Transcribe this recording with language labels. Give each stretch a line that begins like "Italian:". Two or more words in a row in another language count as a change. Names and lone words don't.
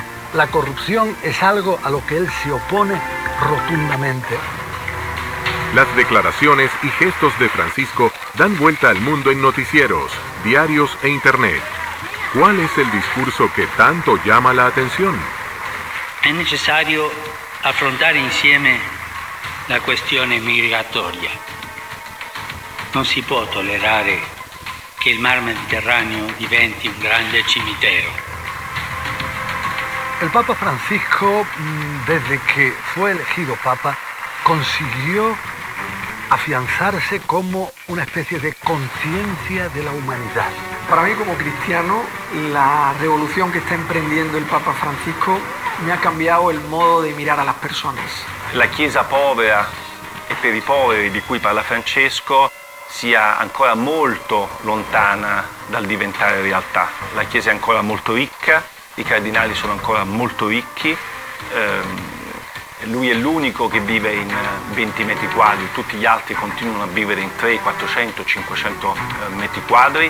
Spanish: La corrupción es algo a lo que él se opone rotundamente. Las declaraciones y gestos de Francisco dan vuelta al mundo en noticieros, diarios e internet. ¿Cuál es el discurso que tanto llama la atención?
Italian: È necessario affrontare insieme la questione migratoria. Non si può tollerare che il mar Mediterraneo diventi un grande cimitero.
Spanish: El Papa Francisco, desde que fue elegido Papa, consiguió afianzarse como una especie de conciencia de la humanidad. Para mí como cristiano, la revolución que está emprendiendo el Papa Francisco me ha cambiado el modo de mirar a las personas.
Italian: La Chiesa povera e per i poveri di cui parla Francesco sia ancora molto lontana dal diventare realtà. La Chiesa è ancora molto ricca, i cardinali sono ancora molto ricchi, lui è l'unico che vive in 20 metri quadri, tutti gli altri continuano a vivere in 300, 400, 500 metri quadri.